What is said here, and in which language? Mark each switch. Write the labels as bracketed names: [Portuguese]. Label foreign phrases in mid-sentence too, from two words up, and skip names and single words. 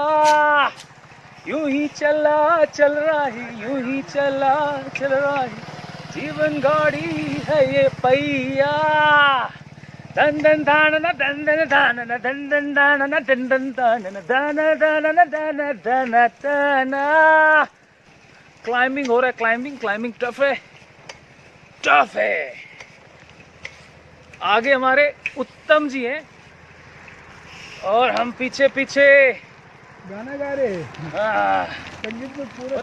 [Hindi] यूं ही चला चल रही, यूं ही चला चल रही, जीवन गाड़ी है ये पहिया। दन दन दान न दन दन दान न दन दन दान न दन दन दान न दान दान न दान दान दान। क्लाइंबिंग हो रहा है, क्लाइंबिंग टफ है, टफ है। आगे हमारे उत्तम जी हैं और हम पीछे पीछे गाना गा रहे। संगीत में पूरा